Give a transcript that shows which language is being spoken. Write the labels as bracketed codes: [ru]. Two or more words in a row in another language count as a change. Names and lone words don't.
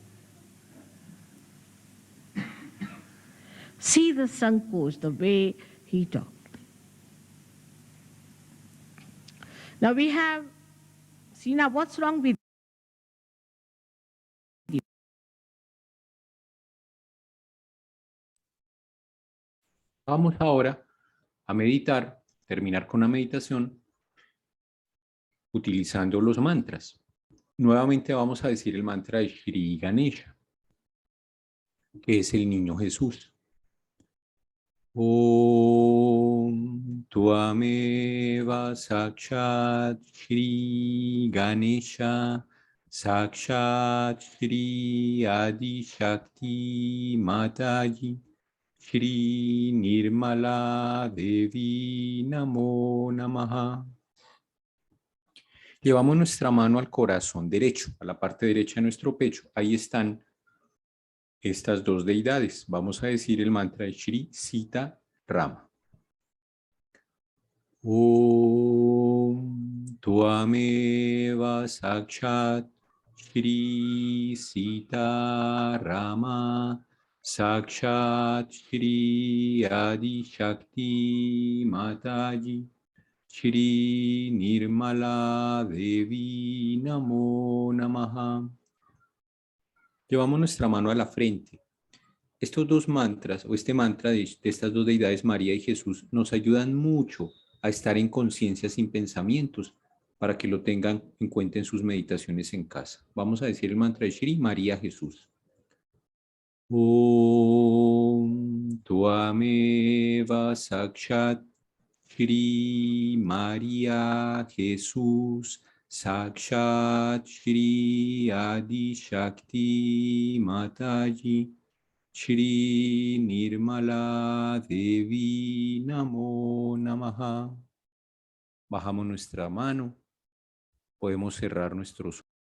[en] See the sankoch, the way he talked. Now we have, see now what's wrong with you? [es] Vamos ahora a meditar, terminar con la meditación utilizando los mantras. Nuevamente vamos a decir el mantra de Shri Ganesha, que es el niño Jesús. [sa] ॐ त्वमेव साक्षात् श्री गणेश साक्षात् श्री आदि शक्ति माताजी श्री निर्मला देवी नमो नमः. [es] Llevamos nuestra mano al corazón derecho, a la parte derecha de nuestro pecho. Ahí están estas dos deidades. Vamos a decir el mantra de Shri Sita Rama. [sa] ॐ त्वमेव साक्षात् श्री सीता राम साक्षात् श्री आदि शक्ति माताजी श्री निर्मला देवी नमो नमः. [es] Llevamos nuestra mano a la frente. Estos dos mantras, o este mantra de estas dos deidades, María y Jesús, nos ayudan mucho a estar en conciencia sin pensamientos, para que lo tengan en cuenta en sus meditaciones en casa. Vamos a decir el mantra de Shri María Jesús. [sa] ॐ त्वमेव साक्षात् श्री María Jesús साक्षात् श्री आदि शक्ति माताजी श्री निर्मला देवी नमो नमः. [es] Bajamos nuestra mano. Podemos cerrar nuestros ojos.